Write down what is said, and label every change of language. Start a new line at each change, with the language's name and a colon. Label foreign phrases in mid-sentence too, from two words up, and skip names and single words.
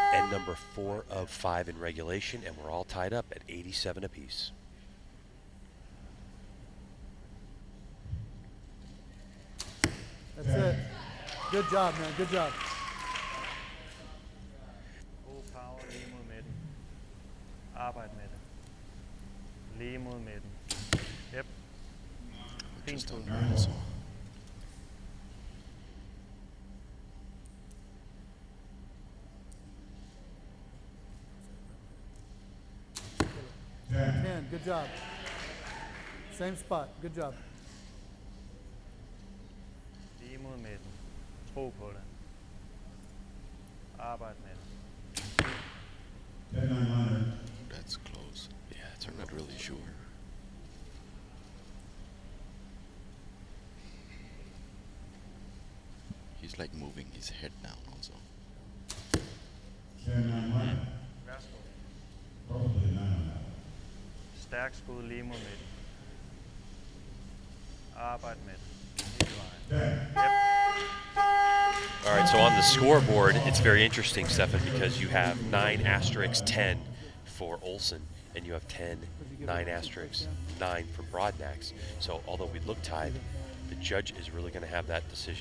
English: number 4 of 5 in regulation, and we're all tied up at 87 apiece. That's it. Good job, man. Good job.
Danish: God power lige mod midten. Arbejd med det. Lige mod midten. Yep. Fint
English: Just
Danish: skud.
English: under also. Ten. Good job. Same spot. Good job.
Danish: Lige mod midten. Tro på det. Arbejd med det.
English: That's close. Yeah, I'm not really sure. He's like moving his head down also.
Danish: Værsgo. Stærk skud lige mod midten. Arbejd med det. Hele vejen.
English: All right, so on the scoreboard, it's very interesting, Stefan, because you have 9 asterisks 10 for Olsen, and you have 10, 9 asterisks 9 for Broadnax. So although we look tied, the judge is really going to have that decision.